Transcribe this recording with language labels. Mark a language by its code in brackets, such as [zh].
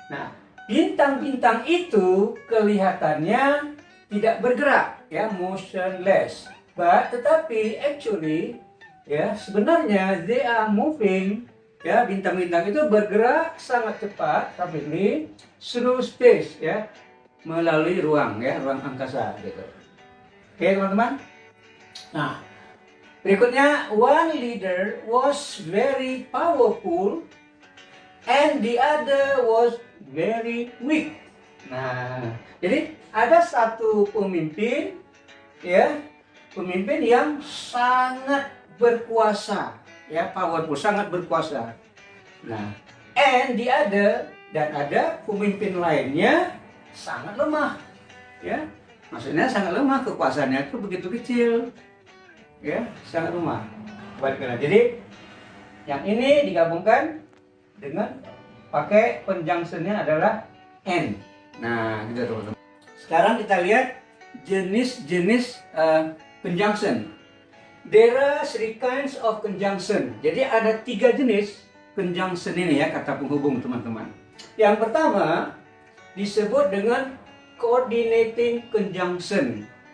[id] Nah, bintang-bintang itu kelihatannya tidak bergerak, ya, motionless, but tetapi actually, ya, sebenarnya [en] they are moving, [id] ya, bintang-bintang itu bergerak sangat cepat, [en] rapidly through space, [id] ya, melalui ruang, ya, ruang angkasa, gitu. Oke teman-teman. Nah, berikutnya, [en] one leader was very powerful and the other was very weak. [id] Nah, jadi ada satu pemimpin, ya, pemimpin yang sangat berkuasa, ya, powerful, sangat berkuasa. Nah, [en] and the other, [id] dan ada pemimpin lainnya sangat lemah, ya, maksudnya sangat lemah, kekuasaannya itu begitu kecil, ya, sangat lemah. Jadi yang ini digabungkan dengan pakai conjunctionnya adalah and. Nah, gitu teman-teman. Sekarang kita lihat jenis-jenis conjunction. [en] There are 3 kinds of conjunction. [id] Jadi ada 3 jenis conjunction ini, ya, kata penghubung teman-teman. Yang pertama disebut dengan coordinating conjunction.